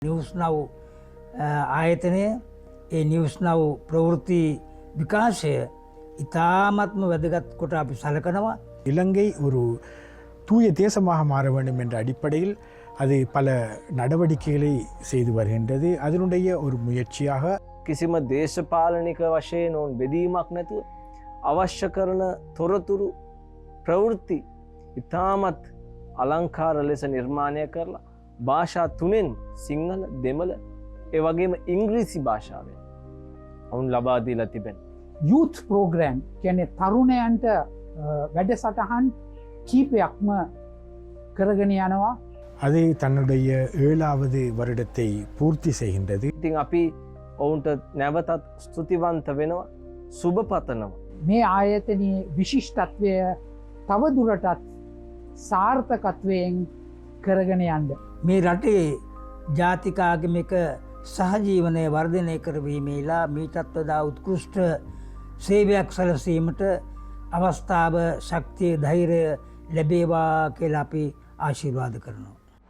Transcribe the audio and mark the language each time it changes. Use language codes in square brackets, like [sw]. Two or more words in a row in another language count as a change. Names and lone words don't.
[si] නිවුස් නව් ආයතනය ඒ නිවුස් නව් ප්‍රවෘත්ති විකාශය ඉතාමත්ම වැදගත් කොට අපි සලකනවා. [ta] இலங்கை ஒரு தூய தேசமாக மாற வேண்டும் என்ற அடிப்படையில் அது பல நடவடிக்கைகளை செய்து வருகின்றது. அதனுடைய ஒரு முயற்சியாக [si] කිසිම දේශපාලනික වශයෙන් ඔවුන් බෙදීමක් නැතුව අවශ්‍ය කරන තොරතුරු ප්‍රවෘත්ති ඉතාමත් අලංකාර ලෙස නිර්මාණය කරලා භාෂා තුනෙන් සිංහල දෙමළ ඒ වගේම ඉංග්‍රීසි භාෂාවෙන් ඔවුන් ලබා දීලා තිබෙන. [en] youth program [si] කියන්නේ තරුණයන්ට වැඩසටහන් කීපයක්ම කරගෙන යනවා. [ta] அது தன்னுடைய 7வது வருடத்தை பூர்த்தி செய்கின்றது. [si] ඉතින් අපි ඔවුන්ට නැවතත් ස්තුතිවන්ත වෙනවා, සුබ පතනවා. මේ ආයතනයේ විශිෂ්ටත්වය තවදුරටත් සාර්ථකත්වයෙන් කරගෙන යන්න. මේ රටේ ජාතිකාගමික සහජීවනය වර්ධනය කරවීමේලා මීටත් වඩා උත්කෘෂ්ට සේවයක් සැලසීමට අවස්ථාව ශක්තිය ධෛර්යය ලැබේවා කියලා අපි ආශිර්වාද කරනවා.